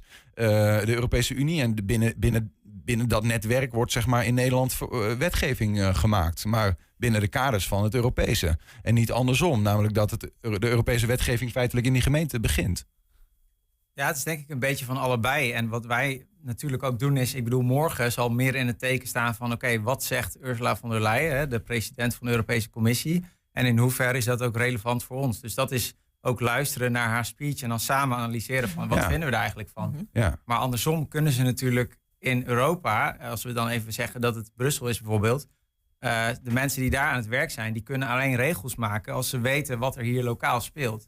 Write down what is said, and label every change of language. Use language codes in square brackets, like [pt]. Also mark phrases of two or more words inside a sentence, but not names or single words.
[nl] De Europese Unie en binnen dat netwerk wordt zeg maar in Nederland wetgeving gemaakt. Maar binnen de kaders van het Europese. En niet andersom, namelijk dat de Europese wetgeving feitelijk in die gemeente begint. Ja, het is denk ik een beetje van allebei. En wat wij natuurlijk ook doen is, morgen zal meer in het teken staan van oké, wat zegt Ursula von der Leyen, de president van de Europese Commissie, en in hoeverre is dat ook relevant voor ons? Dus dat is ook luisteren naar haar speech en dan samen analyseren van wat vinden we er eigenlijk van. Ja. Maar andersom kunnen ze natuurlijk in Europa, als we dan even zeggen dat het Brussel is bijvoorbeeld, de mensen die daar aan het werk zijn, die kunnen alleen regels maken als ze weten wat er hier lokaal speelt.